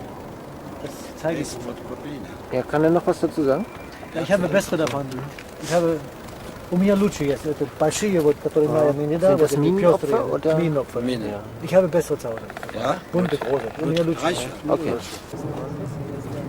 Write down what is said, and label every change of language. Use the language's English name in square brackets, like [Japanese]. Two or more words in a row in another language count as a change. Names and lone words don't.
[German] Das zeige ich Ihnen. Ja, kann er noch was dazu sagen? Ja, ich habe bessere davon. Ich habe [Russian] у меня лучше есть, это большие, вот, которые мы недавно, [German] das [Russian] эти [German] Minenopfer [Russian] пестрые, [German] oder? Minenopfer. Mine, ja. Ich habe bessere zu Hause. Ja? Bunte, große. [Russian] У меня лучше. [German] Reicht. Okay.